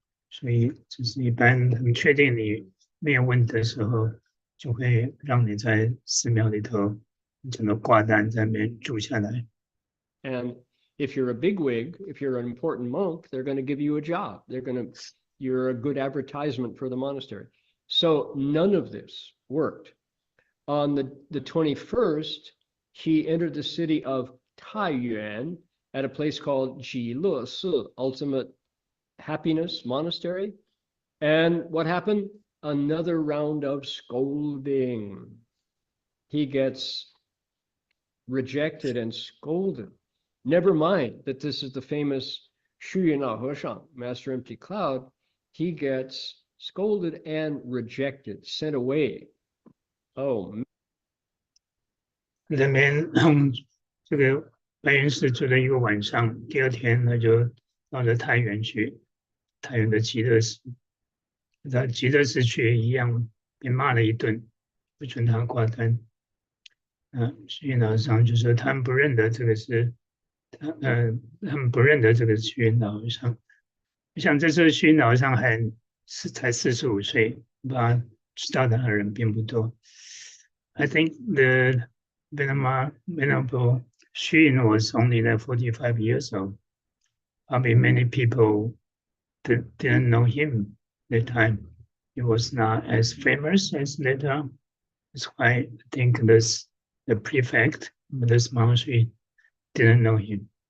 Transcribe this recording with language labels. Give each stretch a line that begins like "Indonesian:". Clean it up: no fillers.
Chinese: 所以这是一般很确定你没有问题的时候，就会让你在寺庙里头整个挂单在那边住下来。
English: And if you're a bigwig, if you're an important monk, they're going to give you a job. You're a good advertisement for the monastery. So none of this worked. On the 21st, he entered the city of Taiyuan at a place called Jile Si, Ultimate Happiness Monastery. And what happened? Another round of scolding. He gets rejected and scolded. Never mind that this is the famous 虚云老和尚, Master Empty Cloud. He gets scolded and rejected, sent away. Oh.
Chinese: 那边这个白云寺住了一个晚上，第二天他就到了太原去，太原的极乐寺。到极乐寺去一样被骂了一顿，不准他挂单。虚云老和尚就说他们不认得这个是。他们不认得这个虚云老和尚。我想这时候虚云老和尚才45岁，把知道的人并不多。
English: I think the Venerable Hsu Yun was only like 45 years old. Probably many people didn't know him at the time. He was not as famous as later on. That's why I think the prefect of this monastery didn't know him.